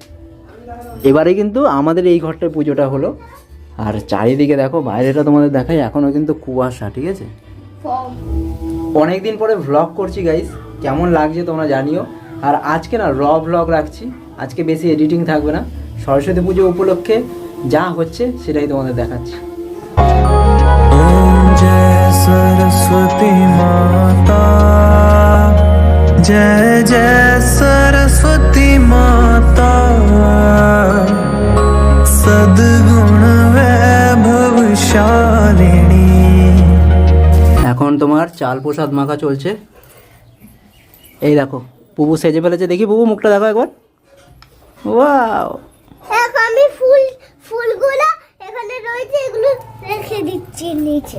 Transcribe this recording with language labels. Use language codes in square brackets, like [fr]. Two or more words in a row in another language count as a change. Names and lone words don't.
[bn] এবারে কিন্তু আমাদের এই ঘরটায় পুজোটা হলো, আর চারিদিকে দেখো বাইরেটা তোমাদের দেখাই, এখনও কিন্তু কুয়াশা, ঠিক আছে। অনেক দিন পরে ভ্লগ করছি গাইস, কেমন লাগছে তোমরা জানিও। আর আজকে না ভ্লগ রাখছি, আজকে বেশি এডিটিং থাকবে না। সরস্বতী পুজো উপলক্ষে যা হচ্ছে সেটাই তোমাদের দেখাচ্ছি। [hi] ओम जय सरस्वती माता, जय जय सरस्वती माता, सद्गुण वैभवशालिनी। [bn] এখন তোমার চাল প্রসাদ মাখা চলছে। এই দেখো পুপু সেজে ফেলেছে, দেখি পুপু মুখটা দেখো একবার। ওয়াও, এখন আমি ফুলগুলো এখানে রয়েছে, এগুলো রেখে দিচ্ছি নিচে।